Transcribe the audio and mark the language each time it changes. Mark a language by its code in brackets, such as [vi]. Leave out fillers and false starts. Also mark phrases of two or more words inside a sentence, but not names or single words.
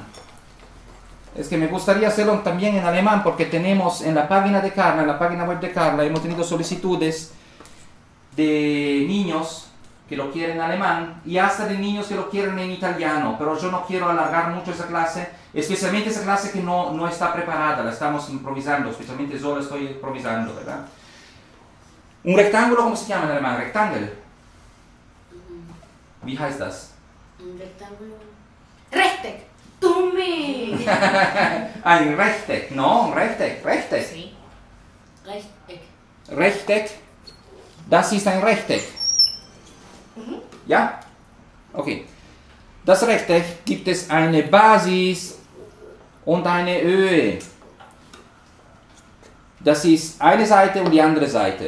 [es] Es que me gustaría hacerlo también en alemán porque tenemos en la página de Carla, en la página web de Carla, hemos tenido solicitudes de niños que lo quieren en alemán y hasta de niños que lo quieren en italiano, pero yo no quiero alargar mucho esa clase, especialmente esa clase que no está preparada, la estamos improvisando, especialmente yo la estoy improvisando, ¿verdad? Un rectángulo, ¿cómo se llama en alemán? [de] Rectangle. Wie heißt das? [es] Un rectángulo. Rechteck. ¡Tome! [de] Ein Rechteck, [es] no, un Rechteck, Rechteck. Sí. Rechteck. [de] Rechteck, das ist ein Rechteck. Ja? Okay. Das Rechteck gibt es eine Basis und eine Höhe. Das ist eine Seite und die andere Seite.